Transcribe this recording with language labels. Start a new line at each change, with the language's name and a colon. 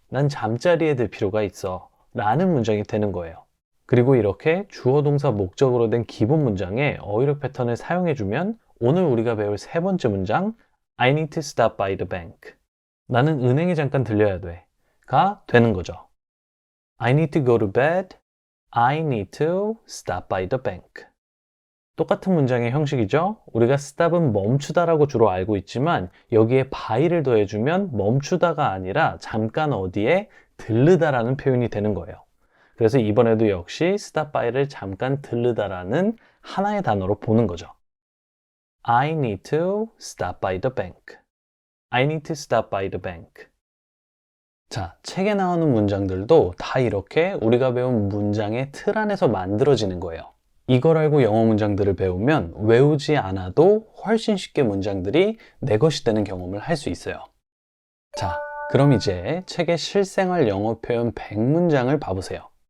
Korean: 난 잠자리에 들 필요가 있어. 라는 문장이 되는 거예요. 그리고 이렇게 주어 동사 목적으로 된 기본 문장에 어휘력 패턴을 사용해주면 오늘 우리가 배울 세 번째 문장
English: I need to stop by the bank.
Korean: 나는 은행에 잠깐 들려야 돼. 가 되는 거죠.
English: I need to go to bed. I need to stop by the bank.
Korean: 똑같은 문장의 형식이죠. 우리가 stop은 멈추다라고 주로 알고 있지만 여기에 by를 더해주면 멈추다가 아니라 잠깐 어디에 들르다라는 표현이 되는 거예요. 그래서 이번에도 역시 stop by를 잠깐 들르다라는 하나의 단어로 보는 거죠.
English: I need to stop by the bank. I need to stop by the bank.
Korean: 자, 책에 나오는 문장들도 다 이렇게 우리가 배운 문장의 틀 안에서 만들어지는 거예요. 이걸 알고 영어 문장들을 배우면 외우지 않아도 훨씬 쉽게 문장들이 내 것이 되는 경험을 할 수 있어요. 자, 그럼 이제 책의 실생활 영어 표현 100문장을 봐보세요.